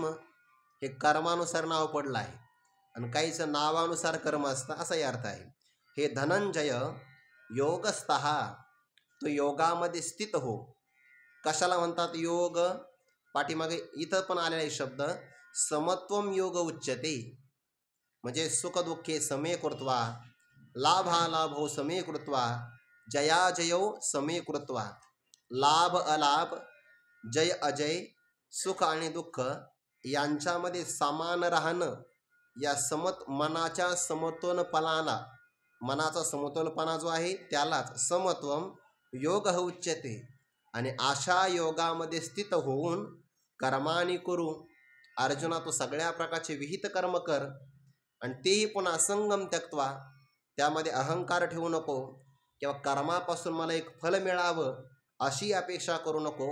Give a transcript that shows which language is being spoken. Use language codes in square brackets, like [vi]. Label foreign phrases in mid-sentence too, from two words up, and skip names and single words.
[mr] हे कर्मानुसार नाव पडलं आहे, आणि काहीचं नावानुसार कर्म असतं, असाही अर्थ आहे. हे धनंजय, योगस्थः, तो योगामध्ये स्थित हो. कशाला म्हणतात योग? पाठीमागे इथं पण आलेला आहे शब्द [sa] समत्वम योग उच्यते. म्हणजे सुख दुःखे समे कृत्वा, लाभालाभो समे कृत्वा, जयाजयो समे कृत्वा. [mr] लाभ अलाभ, जय अजय, सुख आणि दुःख यांच्यामध्ये समान राहणं, या मनाच्या समतोलपणाला, मनाचा समतोलपणा जो आहे त्यालाच [sa] समत्वम योग उच्यते. [mr] आणि अशा योगामध्ये स्थित होऊन कर्मानी करू. अर्जुना, तो सगळ्या प्रकारचे विहित कर्म कर, आणि तेही पुन्हा [sa] संगम त्यक्त्वा. [mr] त्यामध्ये अहंकार ठेवू नको किंवा कर्मापासून मला एक फल मिळावं अशी अपेक्षा करू नको.